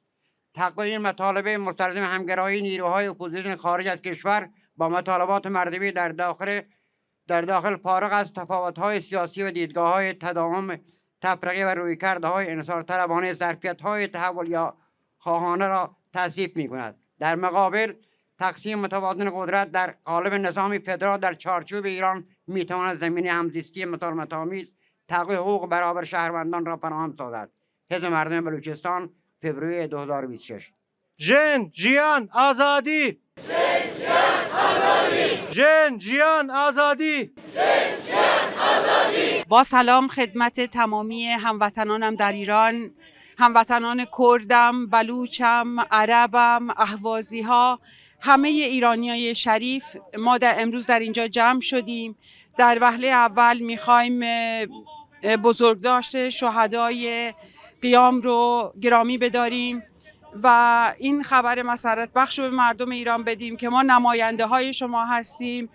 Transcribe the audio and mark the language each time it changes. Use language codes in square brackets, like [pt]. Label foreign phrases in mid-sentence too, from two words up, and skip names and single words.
[fa] تحقق این مطالبه مستلزم همگرایی نیروهای اپوزیسیون خارج از کشور با مطالبات مردمی در داخل فارغ از تفاوت‌های سیاسی و دیدگاه‌های تداوم تفرقه و رویکردهای انحصارطلبانه ظرفیت‌های تحول یا خواهانه را توصیف می‌کند. در مقابل تقسیم متوازن قدرت در قالب نظامی فدرال در چارچوب ایران می‌تواند زمینه همزیستی مسالمت‌آمیز تحقق حقوق برابر شهروندان را فراهم سازد. حزب مردم بلوچستان فوریه 2026. [ckb] ژن ژیان ئازادی! ژن ژیان ئازادی! [fa] با سلام خدمت تمامی هموطنانم در ایران، هموطنان کردم، بلوچم، عربم، اهوازی ها، همه ایرانیای شریف. ما امروز در اینجا جمع شدیم. در وهله اول میخوایم بزرگداشت شهدای قیام رو گرامی بداریم و این خبر مسرت بخش رو به مردم ایران بدیم که ما نماینده های شما هستیم.